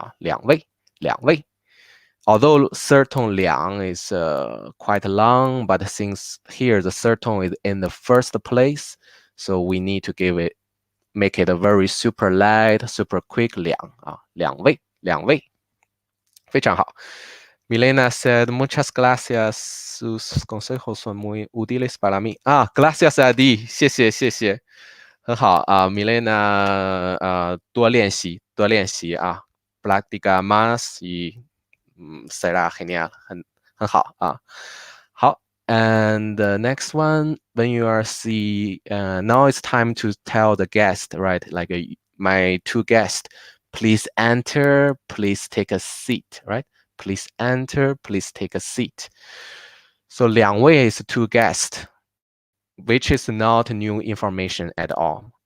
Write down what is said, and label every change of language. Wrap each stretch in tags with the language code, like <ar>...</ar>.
<zh>两位,两位.</zh> <en>Although third tone 两 is quite long, but since here the third tone is in the first place, so we need to make it a very super light, super quick</en> <zh>两位,两位. 非常好.</zh> <en>Milena said,</en> <es>muchas gracias. Sus consejos son muy útiles para mí. Gracias a ti.</es> <zh>谢谢,谢谢.很好.</zh> <es>Milena,</es> <zh>多练习,</zh> <es>Práctica más y será genial.</es> <zh>很好.好.</zh> <en>And the next one, when you are now it's time to tell the guest, right? Like my two guests, please enter, please take a seat, right? Please enter, please take a seat. So 两位 is two guests, which is not new information at all.</en>